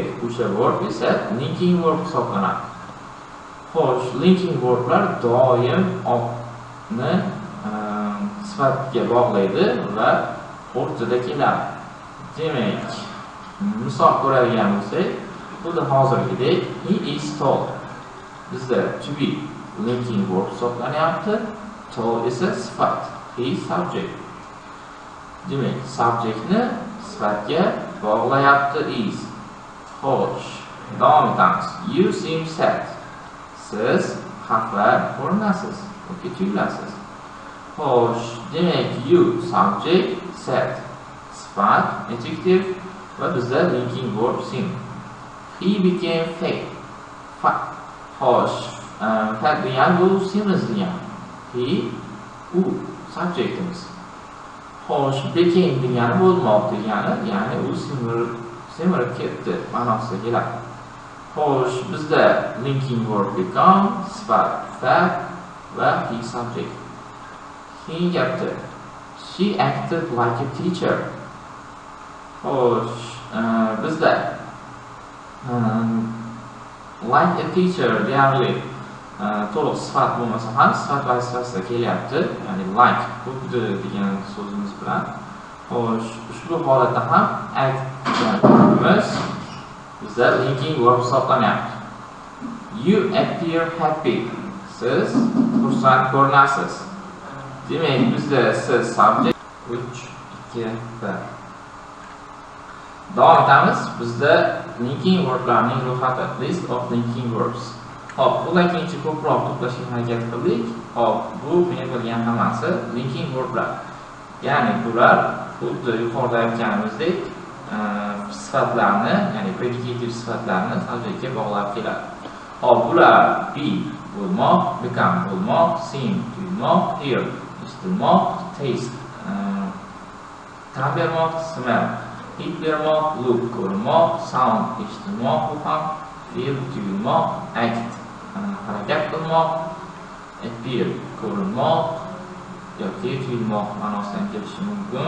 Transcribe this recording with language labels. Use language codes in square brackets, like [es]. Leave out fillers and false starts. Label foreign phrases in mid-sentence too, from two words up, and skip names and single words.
[uz] O'sha verb esa [en] linking verb [uz] hisoblanadi. Xo'sh, [en] linking verblar [uz] doim otni sifatga bog'laydi va o'rtada keladi. Demak, misol ko'radigan bo'lsak, xuddi hozirgidek [en] he is tall. [uz] Bizda [en] to be linking verb [uz] hisoblanyapti. Tall esa sifat, [en] he subject. [uz] Demak, subjectni sifatga bog'layapti is. Xo'sh, davom etamiz. [en] You seem sad. [uz] Siz xafa ko'rinasiz yoki tuyulasiz. Xo'sh, demak, [en] you subject, sad sifat, adjective [uz] va bizda [en] linking verb seem. He became fat. [uz] Xo'sh, fat degan bu semiz degan. He, u subjectimiz. Xo'sh, became degani bo'lmoq degani, ya'ni u semirib ketdi ma'nosida keladi. Xo'sh, bizda [en] linking verb become, [uz] sifat fat va [en] he subject. [uz] Keyin gapda [en] she acted like a teacher. [uz] Xo'sh, bizda [en] like a teacher [uz] deyarli to'liq sifat bo'lmasa ham sifat vazifasida kelyapti, ya'ni like xuddi degan so'zimiz bilan. Xo'sh, ushbu holatda ham act deganimiz bizda [en] linking verb [uz] hisoblanyapti. [en] You appear happy. [uz] Siz xursand ko'rinasiz. Demak, bizda siz subject 3 2 1. Davom etamiz. Bizda [en] linking verblarning [uz] ro'yxati, [en] list of linking verbs. [uz] Hop, bundan keyincha ko'proq to'plashga harakat qildik. Hop, bu men bilgan hammasi [en] linking verblar. [uz] Ya'ni bular xuddi yuqorida aytganimizdek sifatlarni, ya'ni predicative sifatlarni subjectga bog'lab keladi. Hop, bular be bo'lmoq, become bo'lmoq, seem tuyulmoq, hear eshitilmoq, taste ta'm bermoq, smell hid bermoq, look ko'rmoq, sound eshitilmoq, bu ham feel tuyulmoq, act harakat qilmoq, appear ko'rinmoq yoki tuyulmoq ma'nosidan kelishi mumkin.